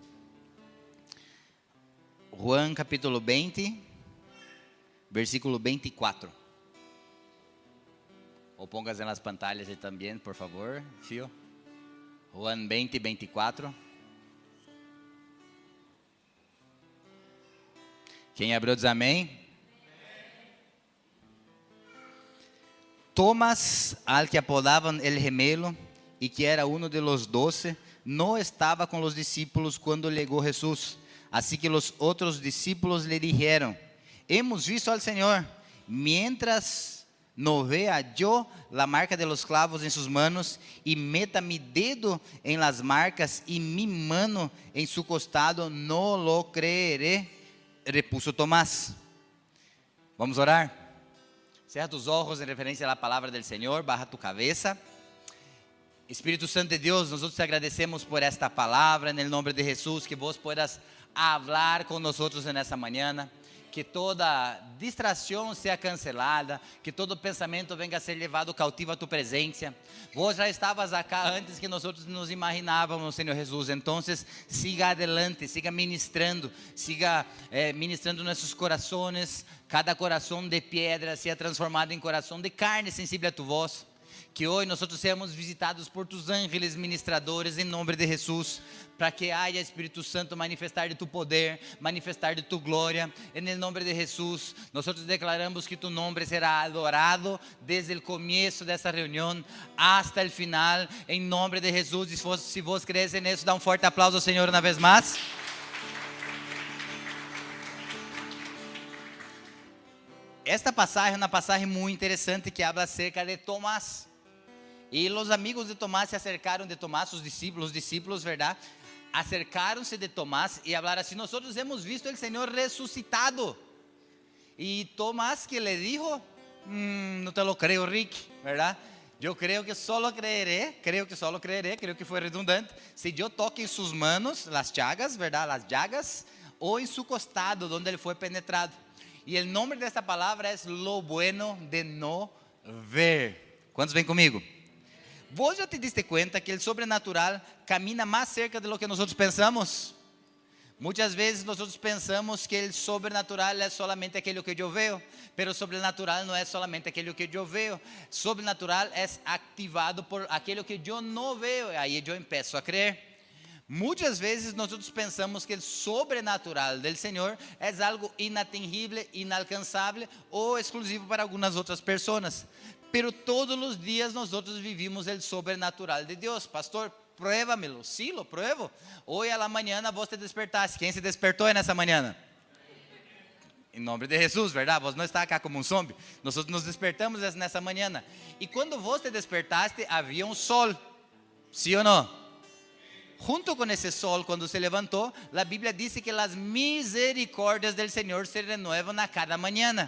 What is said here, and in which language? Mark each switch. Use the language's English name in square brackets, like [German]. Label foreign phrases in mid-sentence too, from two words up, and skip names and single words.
[Spanish] Juan capítulo 20, versículo 24. [Portuguese] Ou pongas nas pantallas também, por favor, Fio. Juan 20, 24. Quem abriu diz amém. [Spanish] Tomás, al que apodaban el gemelo, y que era uno de los 12, no estaba con los discípulos cuando llegó Jesús. Así que los otros discípulos le dijeron: hemos visto al Señor. Mientras no vea yo la marca de los clavos en sus manos, y meta mi dedo en las marcas y mi mano en su costado, no lo creeré, repuso Tomás. Vamos a orar. Cerra tus ojos [Portuguese] em referência à palavra do Senhor, barra tu cabeça. Espírito Santo de Deus, nós te agradecemos por esta palavra, em nome de Jesus, que vos puedas falar com nós nessa manhã, que toda distração seja cancelada, que todo pensamento venga a ser levado cautivo a tu presença. Vos já estavas acá antes que nós nos imaginávamos, Senhor Jesus. Então, [Spanish] siga adelante, siga ministrando [Portuguese] nossos corações. Cada coração de pedra seja transformado em coração de carne sensível a tu voz. Que hoje nós sejamos visitados [Spanish] por tus ángeles [Portuguese] ministradores em nome de Jesus, para que haja Espírito Santo manifestar de tu poder, manifestar de tu glória, em nome de Jesus. Nós declaramos que tu nome será adorado desde o começo dessa reunião hasta o final, em nome de Jesus. E se vos crees nisso, dá forte aplauso ao Senhor uma vez mais. Esta passagem é uma passagem muito interessante que [Spanish] habla acerca de [Portuguese] Tomás. E os amigos de Tomás se acercaram de Tomás, os discípulos, verdade? Acercaram-se de Tomás e falaram assim: nós hemos visto o Senhor ressuscitado. E Tomás [Spanish] que le dijo: [Portuguese] não [Spanish] te lo creo, [Portuguese] Rick, verdade? Eu creio que [Spanish] solo creeré, [Portuguese] creio que foi redundante, se eu toque em suas [Spanish] manos, las chagas, [Portuguese] verdade? [Spanish] Las llagas, ou em su costado, [Portuguese] onde ele foi penetrado. E o nome desta palavra é [Spanish] lo bueno de no ver. [Portuguese] Quantos vêm comigo? Vos já te diste conta que o sobrenatural camina mais [Spanish] cerca de lo que [Portuguese] nós pensamos? Muitas vezes nós pensamos que o sobrenatural é solamente aquilo que eu vejo, mas o sobrenatural não é solamente aquilo que eu vejo. Sobrenatural é ativado por aquilo que eu não vejo. Aí eu começo a crer. Muitas vezes nós pensamos que o sobrenatural do Senhor é algo inatingível, inalcançável ou exclusivo para algumas outras pessoas. Pero todos os dias nós vivimos o sobrenatural de Deus. Pastor, [Spanish] pruébamelo. Sí, lo pruebo. Hoy a la mañana vos te despertaste. [Portuguese] Quem se despertou nessa manhã? Em nome de Jesus, verdade? Vos não está acá como um zombie. Nós nos despertamos nessa manhã. E quando vos te despertaste, havia um sol. ¿Sí ou não? Junto com esse sol, quando se levantou, a Bíblia diz que as misericórdias do Senhor se renovam a cada manhã.